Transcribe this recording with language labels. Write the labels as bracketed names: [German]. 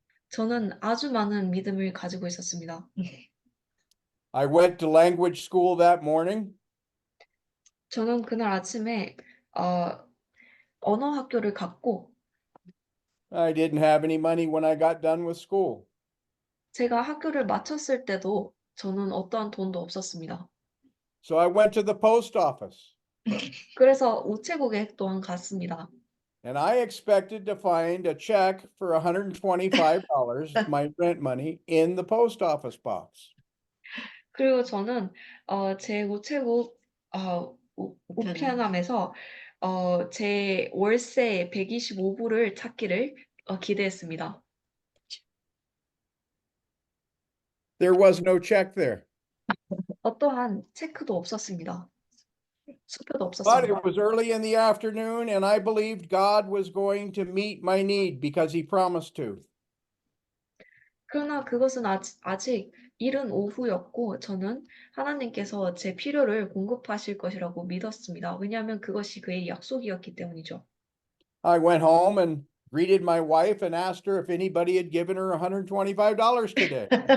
[Korean] 저는 아주 많은 믿음을 가지고 있었습니다. [English] I went to language school that morning. [Korean] 저는 그날 아침에 언어 학교를 갔고 [English] I didn't have any money when I got done with school. [Korean] 제가 학교를 마쳤을 때도 저는 어떠한 돈도 없었습니다. [English] So I went to the post office [Korean] 그래서 우체국에 또한 갔습니다. [English] and I expected to find a check for $125, my rent money, in the post office box. [Korean] 그리고 저는 제 우체국 우편함에서 제 월세 125불을 찾기를 기대했습니다. [English] There was no check there. [Korean] 어떠한 체크도 없었습니다. 수표도 [English] But [Korean] 없었습니다. [English] it was early in the afternoon and I believed God was going to meet my need because he promised to. [Korean] 그러나 그것은 아직 이른 오후였고 저는 하나님께서 제 필요를 공급하실 것이라고 믿었습니다. 왜냐하면 그것이 그의 약속이었기 때문이죠. [English] I went home and greeted my wife and asked her if anybody had given her $125 today.